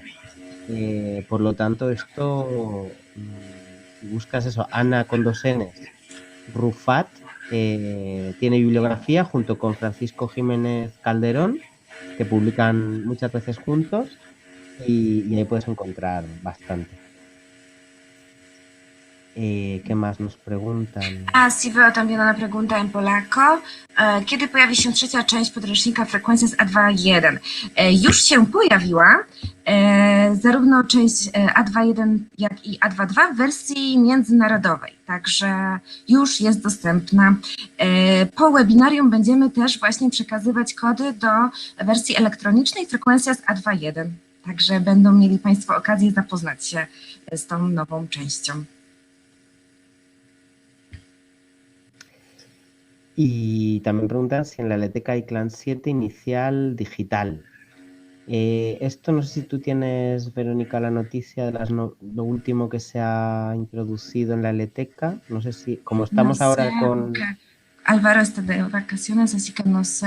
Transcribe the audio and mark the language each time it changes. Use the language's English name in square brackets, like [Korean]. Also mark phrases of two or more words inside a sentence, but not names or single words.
[Spanish] Por lo tanto, esto, si buscas eso, Ana con 2 N's, Rufat, tiene bibliografía junto con Francisco Jiménez Calderón, que publican muchas veces juntos, y ahí puedes encontrar bastante. ¿Qué más nos preguntan? Sí, veo también una pregunta en polaco. [Polish] Kiedy pojawi się 3. część podręcznika Frecuencias A2.1? Już się pojawiła, zarówno część A2.1, jak i A2.2 w wersji międzynarodowej, także już jest dostępna. Po webinarium będziemy też właśnie przekazywać kody do wersji elektronicznej Frecuencias A2.1, także będą mieli Państwo okazję zapoznać się z tą nową częścią. [Spanish] Y también preguntan si en la LTK hay Clan 7 inicial digital. Esto no sé si tú tienes, Verónica, la noticia de lo último que se ha introducido en la LTK. No sé si, como No estamos sé, ahora con... porque Álvaro está de vacaciones, así que no sé.